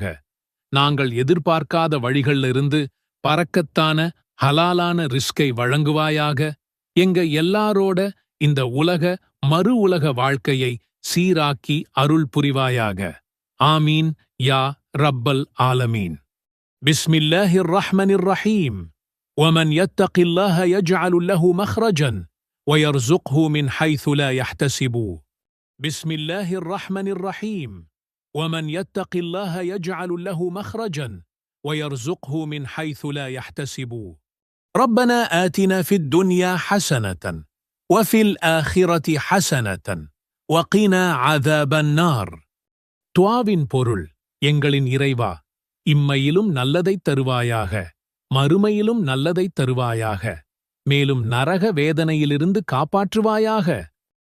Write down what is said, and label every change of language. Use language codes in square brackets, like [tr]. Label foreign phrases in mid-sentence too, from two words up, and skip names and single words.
[ta] நாங்கள் எதிர்பார்க்காத வழிகள்ல இருந்து பறக்கத்தான ஹலாலான ரிஸ்கை வழங்குவாயாக. எங்க எல்லாரோட இந்த உலக மறு உலக வாழ்க்கையை சீராக்கி அருள் புரிவாயாக. [ar] آمين يا رب العالمين. بسم الله الرحمن الرحيم. ومن يتق الله يجعل له مخرجا ويرزقه من حيث لا يحتسب. بسم الله الرحمن الرحيم. ومن يتق الله يجعل له مخرجا ويرزقه من حيث لا يحتسب. ربنا آتنا في الدنيا حسنة وفي الآخرة حسنة وقنا عذاب النار. [ta] துஆவின் பொருள்: எங்களின் இறைவா, இம்மையிலும் நல்லதைத் தருவாயாக, மறுமையிலும் நல்லதைத் தருவாயாக, மேலும் நரக வேதனையிலிருந்து காப்பாற்றுவாயாக.